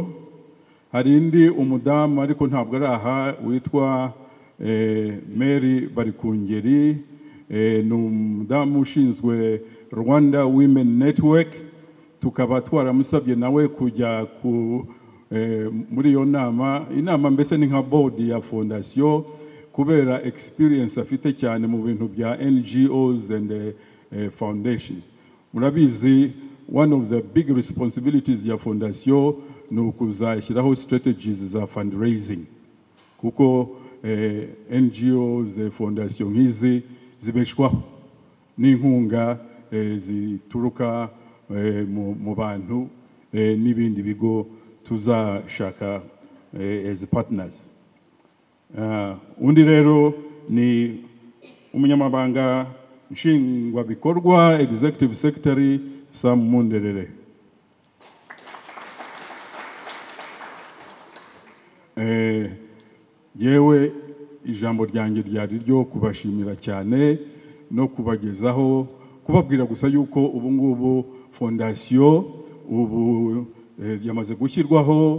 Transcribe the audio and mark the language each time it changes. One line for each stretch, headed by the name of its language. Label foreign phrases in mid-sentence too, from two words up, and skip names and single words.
Kinyarwanda: Hari indi umudamu ariko ntabwo araha, witwa Mary Barikungeri, ni umudamu ushinzwe Rwanda Women Network. Tukaba twaramusabye nawe kujya muri iyo nama. Inama mbese ni nka board ya fondasiyo kubera experience afite cyane mu bintu bya
English: NGOs and foundations.
Kinyarwanda: Murabizi,
English: one of the big responsibilities
Kinyarwanda: ya fondasiyo ni ukuzashyiraho strategies za fundraising, kuko NGOs fondasiyo nk'izi zibeshwaho n'inkunga zituruka mu bantu n'ibindi bigo tuzashaka
English: as partners.
Kinyarwanda: Undi rero ni umunyamabanga nshingwabikorwa,
English: executive secretary
Kinyarwanda: Sam Munderere. Yewe ijambo ryanjye ryari ryo kubashimira cyane no kubagezaho, kubabwira gusa yuko ubu ngubu fondasiyo ubu yamaze gushyirwaho.